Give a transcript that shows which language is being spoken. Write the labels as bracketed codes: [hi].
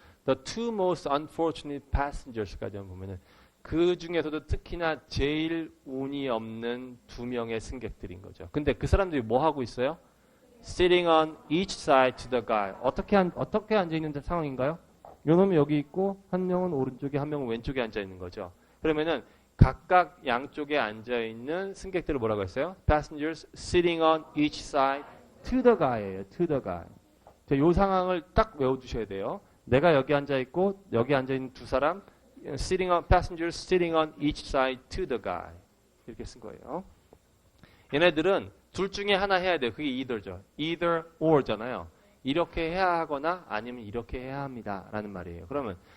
[en] The two most unfortunate passengers [ko] 까지 보면은 그 중에서도 특히나 제일 운이 없는 2명의 승객들인 거죠. 근데 그 사람들이 뭐 하고 있어요? [en] Sitting on each side to the guy. [ko] 어떻게 앉아 있는 상황인가요? 요놈이 여기 있고 한 명은 오른쪽에 한 명은 왼쪽에 앉아 있는 거죠. 그러면은 각각 양쪽에 앉아 있는 승객들을 뭐라고 했어요? [en] Passengers sitting on each side to the guy예요. To the guy. [ko] 자, 요 상황을 딱 외워두셔야 돼요. 내가 여기 앉아 있고 여기 앉아 있는 두 사람 [en] passengers sitting on each side to the guy [ko] 이렇게 쓴 거예요. 얘네들은 둘 중에 하나 해야 돼요. 그게 either죠. either or잖아요. 이렇게 해야 하거나 아니면 이렇게 해야 합니다. 라는 말이에요. 그러면